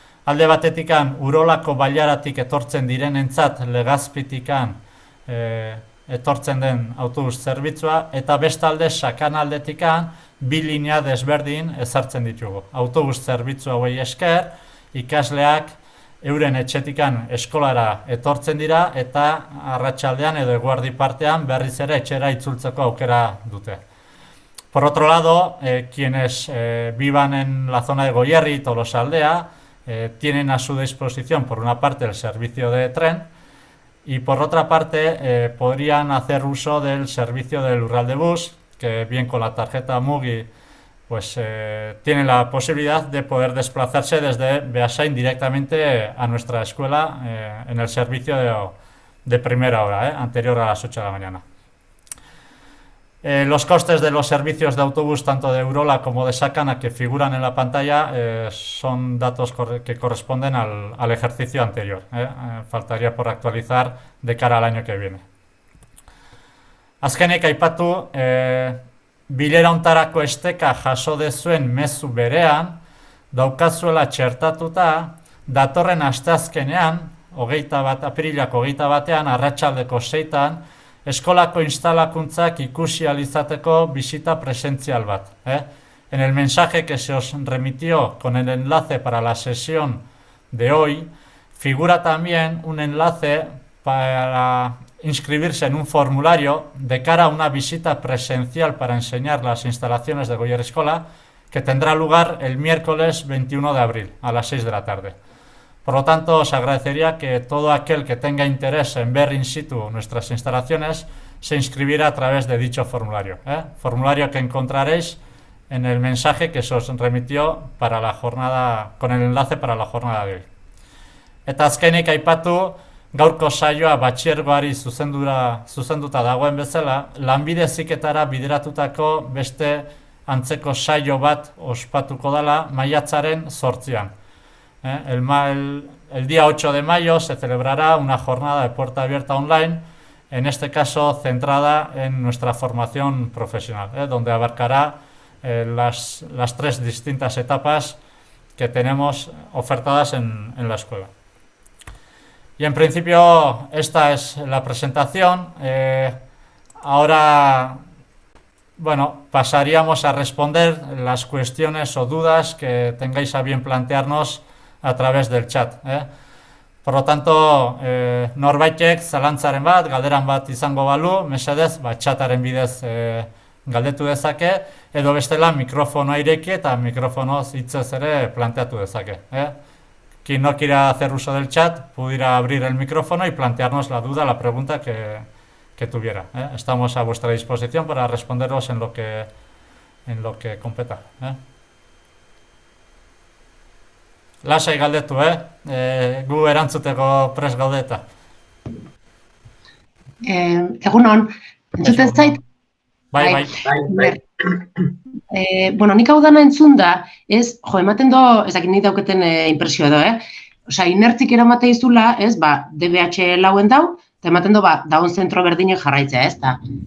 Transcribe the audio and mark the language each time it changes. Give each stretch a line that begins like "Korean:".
Basque: Alde batetikan Urolako bailaratik etortzen direnentzat Legazpitikan etortzen den autobus zerbitzua, eta bestalde Sakanaldetikan 2 linea desberdin ezartzen ditugu. Autobus zerbitzu hauei esker, ikasleak euren etxetikan eskolara etortzen dira eta arratsaldean edo eguerdi partean berriz ere etxera itzultzeko aukera dute.
Spanish: Por otro lado, quienes vivan en la zona de Goierri y Tolosaldea tienen a su disposición por una parte el servicio de tren y por otra parte podrían hacer uso del servicio del Lurralde Bus, que bien con la tarjeta Mugi pues tienen la posibilidad de poder desplazarse desde Beasain directamente a nuestra escuela en el servicio de primera hora, anterior a las 8 de la mañana. Los costes de los servicios de autobús, tanto de Urola como de Sakana, que figuran en la pantalla, son datos que corresponden al ejercicio anterior. Faltaría por actualizar de cara al año que viene.
Basque: Azkenik aipatu, bilera hontarako esteka jaso dezuen mezu berean, daukazuela txertatuta, datorren asteazkenean, apirilako 21ean, arratsaldeko 6etan, eskolako instalakuntzak ikusi ahal izateko bisita presentzial bat.
Spanish: En el mensaje que se os remitió con el enlace para la sesión de hoy, figura también un enlace para inscribirse en un formulario de cara a una visita presencial para enseñar las instalaciones de Goierri Eskola, que tendrá lugar el miércoles 21 de abril a las 6 de la tarde. Por lo tanto, os agradecería que todo aquel que tenga interés en ver in situ nuestras instalaciones se inscribiera a través de dicho formulario. Formulario que encontraréis en el mensaje que se os remitió para la jornada, con el enlace para la jornada de hoy.
Basque: Eta azkenik aipatu, gaurko saioa batxiergoari zuzenduta dagoen bezala, lanbide heziketara bideratutako beste antzeko saio bat ospatuko dela maiatzaren 8.
Spanish: El día 8 de mayo se celebrará una jornada de puerta abierta online, en este caso centrada en nuestra formación profesional, donde abarcará las 3 distintas etapas que tenemos ofertadas en la escuela. Y en principio esta es la presentación. Ahora, bueno, pasaríamos a responder las cuestiones o dudas que tengáis a bien plantearnos a través del chat. Por lo tanto,
Basque: norbaitek zalantzaren bat, galderan bat izango balu, mesedez, chataren bidez galdetu dezake, edo bestela mikrofonoa ireki eta mikrofonoz hitzez ere planteatu dezake.
Spanish: Quien no quiera hacer uso del chat, pudiera abrir el micrófono y plantearnos la duda, la pregunta que tuviera. Estamos a vuestra disposición para responderos en lo que competa.
Basque: Lasai galdetu, gu erantzuteko prest gaudeta. Egunon, entzuten zait? Bai. Bueno, nik hau dana entzun da, ematen do, ez dakit nik dauketen impresio edo, Osea, inertzik eramatea izula, DBH lauen dau, eta ematen do, daun zentro berdinek jarraitzea, ez da.